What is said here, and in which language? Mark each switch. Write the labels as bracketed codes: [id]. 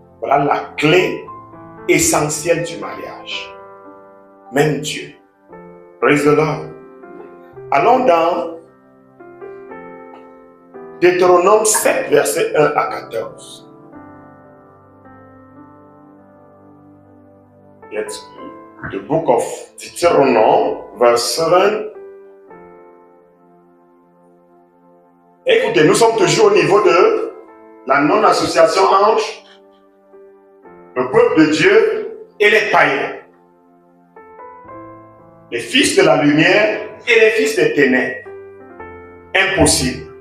[fr] Voilà la clé essentielle du mariage. Même Dieu. [en] Praise the Lord. [fr] Allons dans Deutéronome 7, versets 1 à 14. [en] Let's the book of Deuteronomy, verse 7. [fr] Écoutez, nous sommes toujours au niveau de la non-association entre le peuple de Dieu et les païens. Les fils de la lumière et les fils des ténèbres. Impossible.